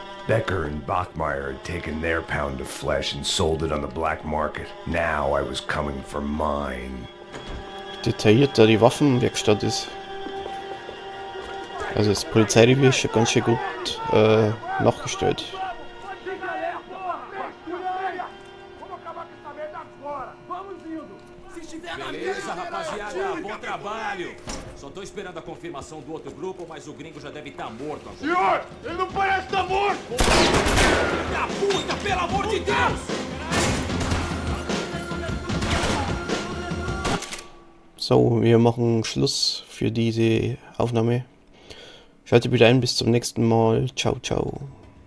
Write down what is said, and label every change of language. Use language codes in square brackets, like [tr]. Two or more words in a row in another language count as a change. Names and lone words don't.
[en] Becker and Bachmeyer had taken their pound of flesh and sold it on the black market. Now I was coming for mine. [de] Detailliert da die Waffenwerkstatt ist. Also das Polizeirevier ist schon ganz schön gut nachgestellt. [pt] Beleza, rapaziada, bom trabalho. Só tô esperando a confirmação do outro grupo, mas o gringo já deve estar morto agora. Senhor, ele não parece estar morto! Da puta, pelo amor de Deus! [de] So, wir machen Schluss für diese Aufnahme. Schaltet wieder ein, bis zum nächsten Mal. [it] Ciao, ciao.